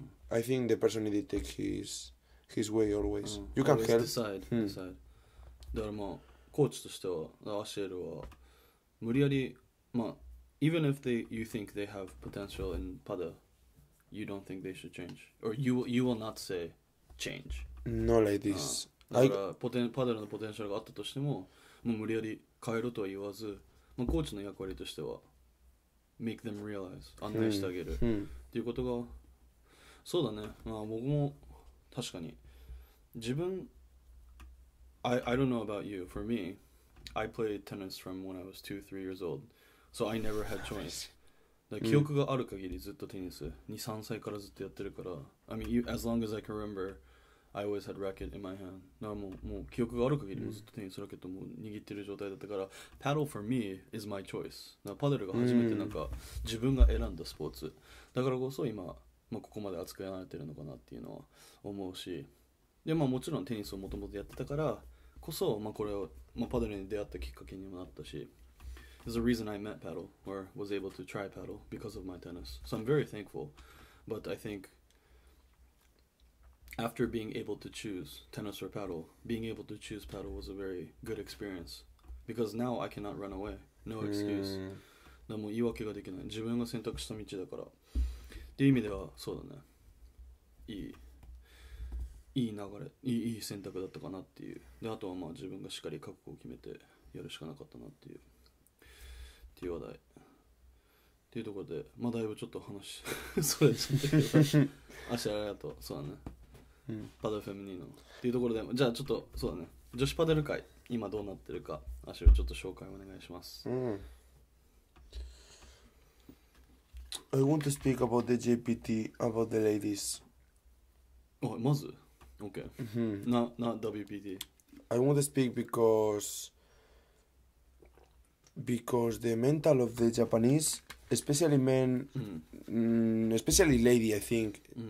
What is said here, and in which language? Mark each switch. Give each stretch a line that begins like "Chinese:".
English: I think the person need to take his way always. You can help. Decide.
Japanese: だからコーチとしてはアシエルは無理やり
English: even if you think they have potential in Padel, you don't think they should change, or you will not say change. No like this.
Japanese: だからパデルのポテンシャルがあったとしても、もう無理やり変えろとは言わず、コーチの役割としては
English: make them realize
Japanese: 案内してあげるっていうことが、そうだね。僕も確かに自分
English: I don't know about you. For me, I played tennis from when I was 2-3 years old, so I never had choice.
Japanese: 記憶がある限りずっとテニス 2-3 歳からずっとやってるから、
English: I mean, as long as I can remember, I always had racket in my hand.
Japanese: だからもう記憶がある限りもずっとテニスラケットも握ってる状態だったから、
English: Paddle for me is my choice.
Japanese: パデルが初めて自分が選んだスポーツだからこそ今、ここまで熱くやられてるのかなっていうのは思うし、でもちろんテニスをもともとやってたからこそ、これを、パデルに出会ったきっかけにもなったし、
English: There's a reason I met paddle or was able to try paddle because of my tennis. So I'm very thankful. But I think after being able to choose tennis or paddle, being able to choose paddle was a very good experience because now I cannot run away. No excuse.
Japanese: だもう言い訳ができない。自分が選択した道だから。っていう意味ではそうだね。いい流れ、いい選択だったかなっていう。であとは自分がしっかり覚悟を決めてやるしかなかったなっていう。っていう話題っていうところで、だいぶちょっと話それちゃったけどありがとう。そうだね、パデルフェミニーノっていうところで、じゃあちょっとそうだね、女子パデル界今どうなってるか、アシュちょっと紹介お願いします。
English: I want to speak about the JPT, about the ladies.
Japanese: まず
English: OK、not WPT. I want to speak because the mental of the Japanese, especially men, especially lady, I think,